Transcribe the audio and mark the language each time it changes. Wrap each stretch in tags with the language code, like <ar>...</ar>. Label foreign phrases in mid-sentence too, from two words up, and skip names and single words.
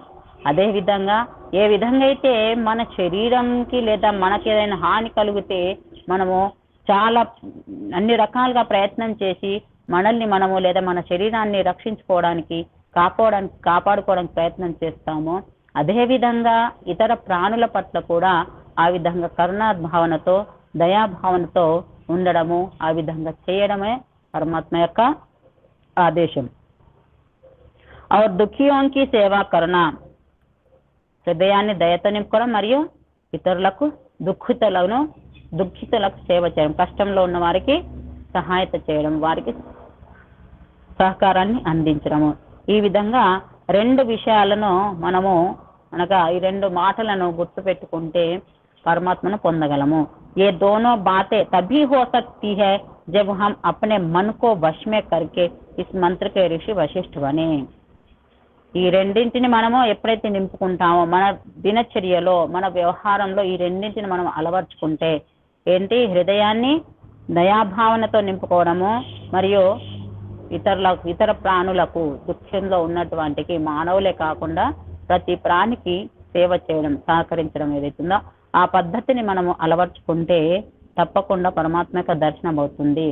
<te>అదే విధంగా ఏ విధంగా అయితే మన శరీరంకి లేదా మనకి ఏదైనా హాని కలిగితే మనము చాలా అన్ని రకాలుగా ప్రయత్నం చేసి మనల్ని మనము లేదా మన శరీరాన్ని రక్షించుకోవడానికి, కాపాడుకోవడానికి ప్రయత్నం చేస్తాము. అదేవిధంగా ఇతర ప్రాణుల పట్ల కూడా ఆ విధంగా కరుణా భావనతో, దయాభావనతో ఉండడము, ఆ విధంగా చేయడమే పరమాత్మ యొక్క ఆదేశం.</te> <hi>और दुखियों की</hi> <te>సేవా కరుణ, హృదయాన్ని దయతో నింపుకోవడం మరియు ఇతరులకు దుఃఖితులకు సేవ చేయడం, కష్టంలో ఉన్న వారికి సహాయత చేయడం, వారికి సహకారాన్ని అందించడము. ఈ విధంగా రెండు విషయాలను మనము అనగా ఈ రెండు మాటలను గుర్తుపెట్టుకుంటే परमात्मा పొందగలము.</te> <hi>ये दोनों बातें तभी हो सकती है जब हम अपने मन को वश में करके इस मंत्र के ऋषि वशिष्ठ बने.</hi> <te>ఈ రెండింటిని మనము ఎప్పుడైతే నింపుకుంటామో మన దినచర్యలో, మన వ్యవహారంలో ఈ రెండింటిని మనం అలవర్చుకుంటే ఏంటి, హృదయాన్ని దయాభావనతో నింపుకోవడము మరియు ఇతర ప్రాణులకు, దుఃఖంలో ఉన్నటువంటికి, మానవులే కాకుండా ప్రతి ప్రాణికి సేవ చేయడం, సహకరించడం ఏదైతుందో ఆ పద్ధతిని మనము అలవర్చుకుంటే తప్పకుండా పరమాత్మ యొక్క దర్శనం అవుతుంది.</te>